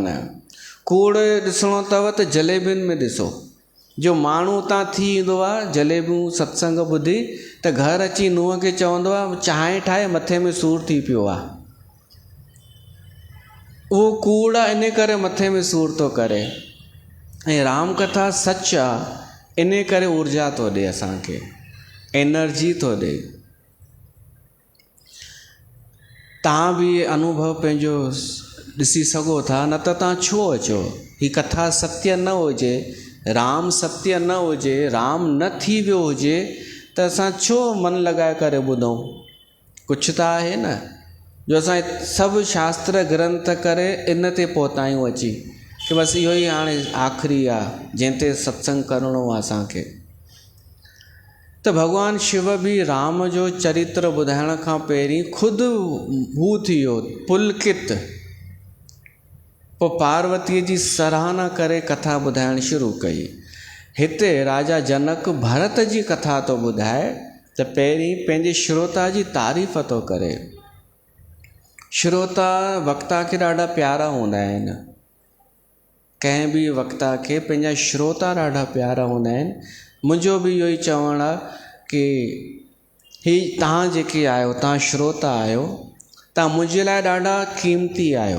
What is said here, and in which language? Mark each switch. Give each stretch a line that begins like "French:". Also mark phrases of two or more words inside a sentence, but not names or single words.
Sindhi: कूड़ ॾिसणो अथव त जलेबियुनि में ॾिसो, जो माण्हू उतां थी ईंदो आहे जलेबियूं सत्संग ॿुधी, त घर अची नुंहं खे चवंदो आहे चांहि ठाहे, मथे में सूरु थी पियो आहे। उहो कूड़ आहे, इन करे मथे में सूरु थो करे। ऐं राम कथा सच आहे, इन करे ऊर्जा थो ॾिए असांखे, एनर्जी थो ॾिए। तव्हां बि अनुभव पंहिंजो ॾिसी सघो था, न त तव्हां छो अचो? ही कथा सत्य न हुजे, राम सत्य न हुजे, राम न थी वियो हुजे, त असां छो मन लॻाए करे ॿुधूं? कुझु त आहे न, जो असां सभु शास्त्र ग्रंथ करे इन ते पहुता आहियूं अची कि बसि इहो ई हाणे आख़िरी आहे जंहिं ते सत्संग करिणो आहे असांखे। त भगवान शिव भी राम जो चरित्र ॿुधाइण खां पहिरीं ख़ुदि हू थी वियो पुलकित। पोइ पार्वतीअ जी सराहना करे कथा ॿुधाइणु शुरू कई। हिते राजा जनक भरत जी कथा थो ॿुधाए त पहिरीं पंहिंजे श्रोता जी तारीफ़ थो करे। श्रोता वक्ता खे ॾाढा प्यारा हूंदा आहिनि, कंहिं बि वक्ता खे पंहिंजा श्रोता ॾाढा प्यारा हूंदा आहिनि। मुंहिंजो बि इहो ई चवणु आहे कि ही तव्हां जेके आहियो, तव्हां श्रोता आहियो, तव्हां मुंहिंजे लाइ ॾाढा क़ीमती आहियो।